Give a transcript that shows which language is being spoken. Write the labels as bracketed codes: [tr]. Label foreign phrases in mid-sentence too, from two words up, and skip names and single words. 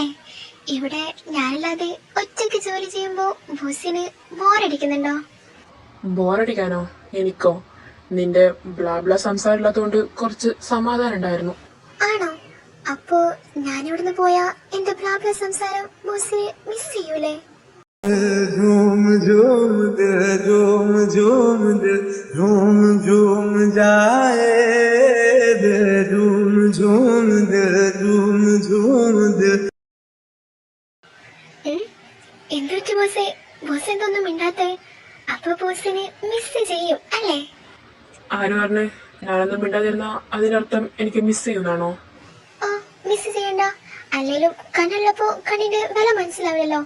[ml] ഇവിടെ ഞാനില്ലാതെ ഒറ്റയ്ക്ക് ജോലി ചെയ്യുമ്പോ ബോസിന് ബോറടിക്കുന്നുണ്ടോ? ബോറടിക്കാനോ? എനിക്കോ? നിന്റെ ബ്ലാ സംസാരം ഇല്ലാത്തതുകൊണ്ട് കുറച്ച് സമാധാനം ഉണ്ടായിരുന്നു. ആണോ? അപ്പോ ഞാനിവിടുന്ന് പോയാ എന്റെ ബ്ലാ സംസാരം ബോസിനെ മിസ് ചെയ്യൂലേ? [hi] झूम झूम दे झूम झूम दे झूम झूम जाए दे झूम झूम दे झूम झूम दे. [ml] എന്തൊരു ബോസേ, ബോസ് എന്തൊന്നും മിണ്ടാത്തേ? അപ്പൊ ബോസിനെ മിസ് ചെയ്യും അല്ലേ? ആര് പറഞ്ഞു? ഞാനൊന്നും മിണ്ടാതിരുന്ന അതിനർത്ഥം എനിക്ക് മിസ് ചെയ്യുന്നാണോ? ഓ, മിസ് ചെയ്യണ്ട. അല്ലേലും കണ്ണുള്ളപ്പോ കണ്ണിന്റെ വില മനസ്സിലാവില്ലല്ലോ.